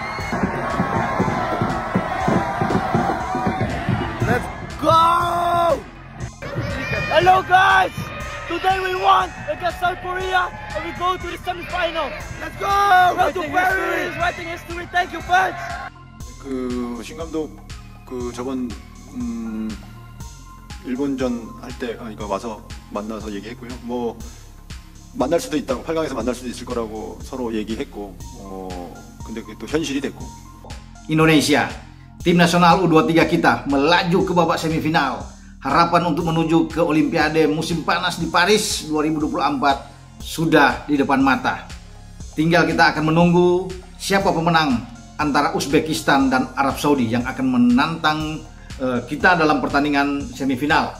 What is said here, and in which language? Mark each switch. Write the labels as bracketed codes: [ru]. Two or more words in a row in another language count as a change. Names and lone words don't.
[en] Let's go! Hello guys! Today we won against South Korea and we go to the semi-final. Let's go! Go to Paris! Writing history. Thank you, fans! [ko] 신 감독 저번 일본전 할 때 그러니까 와서 만나서 얘기했고요. 뭐 만날 수도 있다고 8강에서 만날 수도 있을 거라고 서로 얘기했고 근데 그게 또 현실이 됐고. [id] Indonesia, tim nasional U23 kita melaju ke babak semifinal. Harapan untuk menuju ke Olimpiade musim panas di Paris 2024 sudah di depan mata. Tinggal kita akan menunggu siapa pemenang antara Uzbekistan dan Arab Saudi yang akan menantang kita dalam pertandingan semifinal.